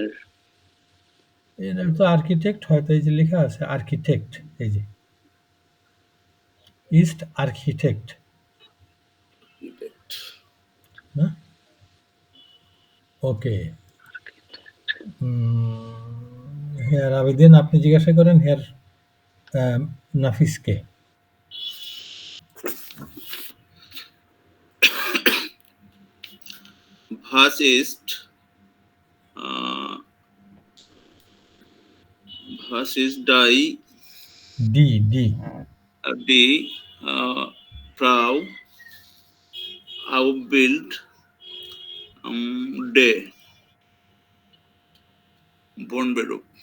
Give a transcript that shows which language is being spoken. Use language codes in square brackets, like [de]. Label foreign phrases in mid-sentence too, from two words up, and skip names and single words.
[bn] এটা তো আর্কিটেক্ট, হয়তো এই যে লেখা আছে আর্কিটেক্ট, এই যে [de] ist Architekt [bn] না? ওকে, হেয়ার আবেদিন আপনি জিজ্ঞাসা করেন হেয়ার নাফিসকে। [de] Was ist die Frau auf Bild D von Beruf?